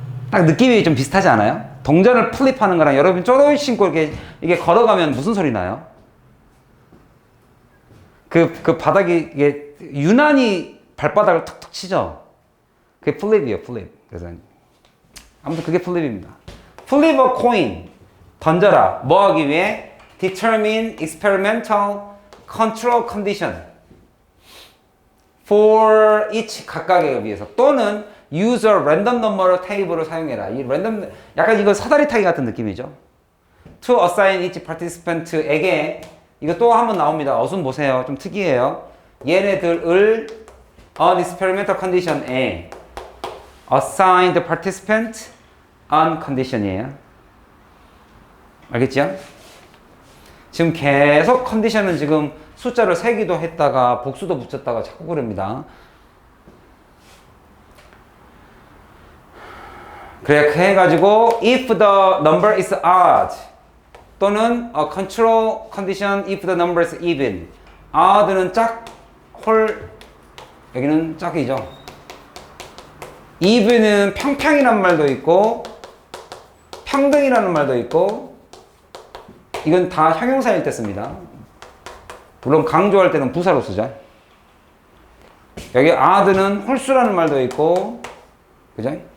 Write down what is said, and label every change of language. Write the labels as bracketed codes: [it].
[ko] 딱 느낌이 좀 비슷하지 않아요? 동전을 플립하는 거랑 여러분 쪼리 신고 이게 걸어가면 무슨 소리 나요? 그 바닥이 이게 유난히 발바닥을 툭툭 치죠? 그게 플립이에요, 플립. 그래서 아무튼 그게 플립입니다. [en] Flip a coin. [ko] 던져라. 뭐 하기 위해? [en] Determine experimental control condition for each [ko] 각각에 위해서 [en] 또는 use a random number table을 사용해라. [ko] 이 랜덤 약간 이거 사다리 타기 같은 느낌이죠. [en] To assign each participant [ko] 에게 이거 또 한번 나옵니다. 어순 보세요. 좀 특이해요. 얘네들을 [en] on experimental condition에 assign the participant on condition이에요. [ko] 알겠죠? 지금 계속 컨디션은 지금 숫자를 세기도 했다가 복수도 붙였다가 자꾸 그럽니다. [en] 그래 해가지고 if the number is odd [ko] 또는 [en] a control condition if the number is even. [ko] odd는 짝, 홀 여기는 짝이죠. even은 평평이라는 말도 있고 평등이라는 말도 있고 이건 다 형용사일 때 씁니다. 물론 강조할 때는 부사로 쓰죠. 여기 odd는 홀수라는 말도 있고 그죠?